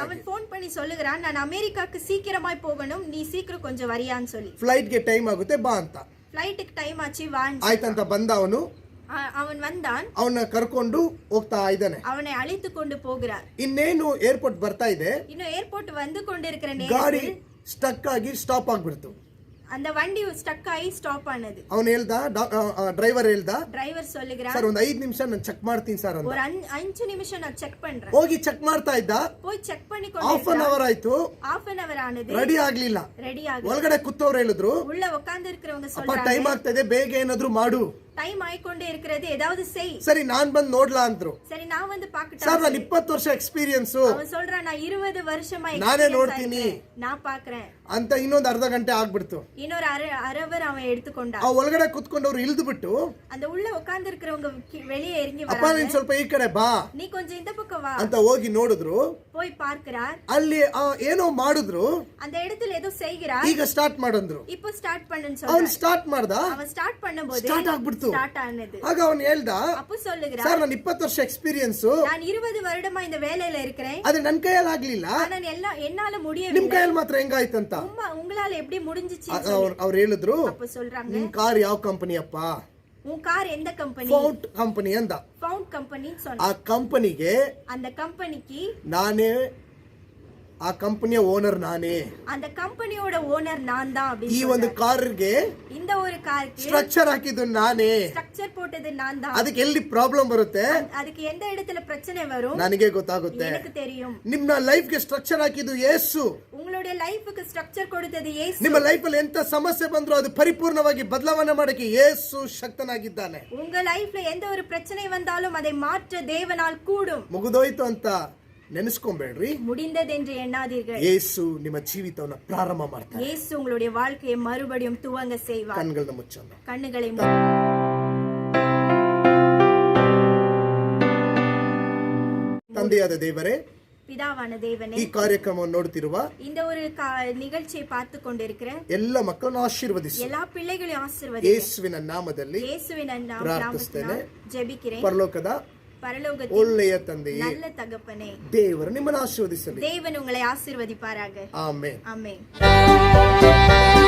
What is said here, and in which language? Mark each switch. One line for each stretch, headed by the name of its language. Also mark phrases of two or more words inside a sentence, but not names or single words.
Tamil: அவன் போன் பண்ணி சொல்லுகிறான், நான் அமெரிக்காக்கு சீக்கிரமாய் போகணும், நீ சீக்கிரம் கொஞ்சம் வரியான்னு சொல்லி.
Kannada: ಫ್ಲೈಟ್ಗೆ ಟೈಮ್ ಆಗುತ್ತೆ ಬಾ ಅಂತ.
Tamil: ஃப்ளைட்டுக்கு டைம் ஆச்சு வான்னு
Kannada: ಆಯ್ತಂತ ಬಂದ ಅವನು.
Tamil: அவன் வந்தான்.
Kannada: ಅವನ್ನ ಕರ್ಕೊಂಡು ಹೋಗ್ತಾ ಇದ್ದಾನೆ.
Tamil: அவனை அழைத்து கொண்டு போகிறார்.
Kannada: ಇನ್ನೇನು ಏರ್ಪೋರ್ಟ್ ಬರ್ತಾ ಇದೆ,
Tamil: இன்னும் ஏர்போர்ட் வந்து கொண்டிருக்கிற
Kannada: ಗಾಡಿ
Tamil: நேரத்தில்
Kannada: ಸ್ಟಕ್ ಆಗಿ ಸ್ಟಾಪ್ ಆಗ್ಬಿಡ್ತು.
Tamil: அந்த வண்டி ஸ்டக் ஆகி ஸ்டாப் ஆனது.
Kannada: ಅವನು ಹೇಳ್ದ, ಡ್ರೈವರ್ ಹೇಳ್ದ,
Tamil: டிரைவர் சொல்லுகிறார்,
Kannada: ಸರ್ ಒಂದು 5 ನಿಮಿಷ ನಾನು ಚೆಕ್ ಮಾಡ್ತೀನಿ ಸರ್ ಅಂತ.
Tamil: ஒரு 5 நிமிஷம் நான் செக் பண்றேன்.
Kannada: ಹೋಗಿ ಚೆಕ್ ಮಾಡ್ತಾ ಇದ್ದ.
Tamil: போய் செக் பண்ணி
English: half an hour ಆಯ್ತು, half an hour ಆனது,
Kannada: ರೆಡಿ ಆಗ್ಲಿಲ್ಲ.
Tamil: ரெடி ஆகுது.
Kannada: ಒಳಗಡೆ ಕೂತವ್ರು ಹೇಳಿದ್ರು,
Tamil: உள்ள உட்கார்ந்து இருக்கிறவங்க
Kannada: ಅಪ್ಪ
Tamil: சொல்றாங்க,
Kannada: ಟೈಮ್ ಆಗ್ತಾ ಇದೆ, ಬೇಗ ಏನಾದ್ರು ಮಾಡು.
Tamil: டைம் ஆயிக்கொண்டே இருக்கிறது, ஏதாவது செய்.
Kannada: ಸರಿ ನಾನ್ ಬಂದ್ ನೋಡ್ಲಾ ಅಂದ್ರು.
Tamil: சரி நான் வந்து
Kannada: ಸರ್
Tamil: பார்க்கட்டா.
Kannada: ನಾನು 20 ವರ್ಷ ಎಕ್ಸ್ಪೀರಿಯನ್ಸ್,
Tamil: அவன் சொல்றான், நான் 20 வருஷமா
Kannada: ನಾನೇ
English: experience
Kannada: ನೋಡ್ತೀನಿ
Tamil: ஆயிருக்கு. நான் பார்க்கறேன்
Kannada: ಅಂತ ಇನ್ನೊಂದು ಅರ್ಧ ಗಂಟೆ ಆಗ್ಬಿಡ್ತು.
Tamil: இன்னொரு அரை hour அவன் எடுத்துக்கொண்டான்.
Kannada: ಆ ಒಳಗಡೆ ಕುತ್ಕೊಂಡವ್ರು ಇಳಿದು ಬಿಟ್ಟು,
Tamil: அந்த உள்ள உட்கார்ந்து இருக்கிறவங்க வெளியே இறங்கி
Kannada: ಅಪ್ಪ
Tamil: வராங்க,
Kannada: ನೀನ್ ಸ್ವಲ್ಪ ಈ ಕಡೆ ಬಾ
Tamil: நீ கொஞ்சம் இந்த பக்கம் வா
Kannada: ಅಂತ ಹೋಗಿ ನೋಡಿದ್ರು.
Tamil: போய் பார்க்கிறார்.
Kannada: ಅಲ್ಲಿ ಏನೋ ಮಾಡಿದ್ರು.
Tamil: அந்த இடத்துல ஏதோ செய்கிறார்.
Kannada: ಈಗ ಸ್ಟಾರ್ಟ್ ಮಾಡಂದ್ರು.
Tamil: இப்போ ஸ்டார்ட் பண்ணுன்னு
Kannada: ಅವನ್
Tamil: சொல்றான்.
Kannada: ಸ್ಟಾರ್ಟ್ ಮಾಡ್ದ.
Tamil: அவன் ஸ்டார்ட் பண்ணும்போது
Kannada: ಸ್ಟಾರ್ಟ್ ಆಗ್ಬಿಡ್ತು.
Tamil: ஸ்டார்ட் ஆனது.
Kannada: ಆಗ ಅವನ್ ಹೇಳ್ದ,
Tamil: அப்போ சொல்லுகிறார்,
Kannada: ಸರ್ ನಾನು 20 ವರ್ಷ ಎಕ್ಸ್ಪೀರಿಯನ್ಸ್,
Tamil: நான் 20 வருடமா இந்த வேலையில இருக்கிறேன்,
Kannada: ಆದ್ರೆ ನನ್ ಕೈಯಲ್ಲಿ ಆಗ್ಲಿಲ್ಲ,
Tamil: ஆனா என்னால
Kannada: ನಿಮ್
Tamil: முடியவில்லை,
Kannada: ಕೈಯಲ್ಲಿ ಮಾತ್ರ ಹೆಂಗಾಯ್ತಂತ.
Tamil: உங்களால எப்படி முடிஞ்சிச்சு?
Kannada: ಅವ್ರು ಹೇಳಿದ್ರು,
Tamil: அப்ப சொல்றாங்க,
Kannada: ನಿಮ್ ಕಾರ್ ಯಾವ ಕಂಪನಿ ಅಪ್ಪ?
Tamil: உன் கார் எந்த கம்பெனி?
Kannada: ಫೌಂಟ್ ಕಂಪನಿ ಅಂದ.
Tamil: ஃபவுண்ட் கம்பெனி
Kannada: ಆ
Tamil: சொன்ன.
Kannada: ಕಂಪನಿಗೆ
Tamil: அந்த கம்பெனிக்கு,
Kannada: ನಾನೇ, ಆ ಕಂಪನಿಯ ಓನರ್ ನಾನೇ.
Tamil: அந்த கம்பெனியோட ஓனர் நான் தான்
Kannada: ಈ
Tamil: அப்படின்னு
Kannada: ಒಂದು
Tamil: சொல்றாரு.
Kannada: ಕಾರ್ಗೆ
Tamil: இந்த ஒரு காருக்கு
Kannada: ಸ್ಟ್ರಕ್ಚರ್ ಹಾಕಿದ್ದು ನಾನೇ.
Tamil: ஸ்ட்ரக்சர் போட்டது நான் தான்.
Kannada: ಅದಕ್ಕೆ ಎಲ್ಲಿ ಪ್ರಾಬ್ಲಮ್ ಬರುತ್ತೆ
Tamil: அதுக்கு எந்த இடத்துல பிரச்சனை வரும்
Kannada: ನನಗೆ ಗೊತ್ತಾಗುತ್ತೆ.
Tamil: எனக்கு தெரியும்.
Kannada: ನಿಮ್ಮ ಲೈಫ್ಗೆ ಸ್ಟ್ರಕ್ಚರ್ ಹಾಕಿದ್ದು ಯೇಸು.
Tamil: உங்களுடைய லைஃபுக்கு ஸ்ட்ரக்சர் கொடுத்தது இயேசு.
Kannada: ನಿಮ್ಮ ಲೈಫಲ್ಲಿ ಎಂತ ಸಮಸ್ಯೆ ಬಂದ್ರು ಅದು ಪರಿಪೂರ್ಣವಾಗಿ ಬದಲಾವಣೆ ಮಾಡಕ್ಕೆ ಯೇಸು ಶಕ್ತನಾಗಿದ್ದಾನೆ.
Tamil: உங்க லைஃப்ல எந்த ஒரு பிரச்சனை வந்தாலும் அதை மாற்ற தேவனால் கூடும்.
Kannada: ಮುಗಿದೋಯ್ತು ಅಂತ ನೆನೆಸ್ಕೊಂಬೇಡ್ರಿ.
Tamil: முடிந்தது என்று எண்ணாதீர்கள்.
Kannada: ಯೇಸು ನಿಮ್ಮ ಜೀವಿತವನ್ನ ಪ್ರಾರಂಭ ಮಾಡ್ತಾರೆ.
Tamil: இயேசு உங்களுடைய வாழ்க்கையை மறுபடியும் துவங்க செய்வார்.
Kannada: ಕಣ್ಗಳನ್ನ ಮುಚ್ಚೋಣ.
Tamil: கண்ணுகளை
Kannada: ತಂದೆಯಾದ ದೇವರೇ,
Tamil: பிதாவான தேவனே,
Kannada: ಈ ಕಾರ್ಯಕ್ರಮವನ್ನು ನೋಡುತ್ತಿರುವ
Tamil: இந்த ஒரு நிகழ்ச்சியை பார்த்து கொண்டிருக்கிற
Kannada: ಎಲ್ಲ ಮಕ್ಕಳನ್ನು ಆಶೀರ್ವದಿಸಿ.
Tamil: எல்லா பிள்ளைகளையும் ஆசீர்வதிங்க.
Kannada: ಯೇಸುವಿನ ನಾಮದಲ್ಲಿ
Tamil: இயேசுவின்
Kannada: ಪ್ರಾರ್ಥಿಸ್ತೇನೆ.
Tamil: நாமத்தில் ஜெபிக்கிறேன்.
Kannada: ಪರಲೋಕದ
Tamil: பரலோகத்தின்
Kannada: ಒಳ್ಳೆಯ ತಂದೆಯೇ,
Tamil: நல்ல தகப்பனே,
Kannada: ದೇವರು ನಿಮ್ಮನ್ನು ಆಶೀರ್ವದಿಸಲಿ.
Tamil: தேவன் உங்களை ஆசீர்வதிப்பாராக.
Kannada: ಆಮೆನ್.
Tamil: ஆமென்.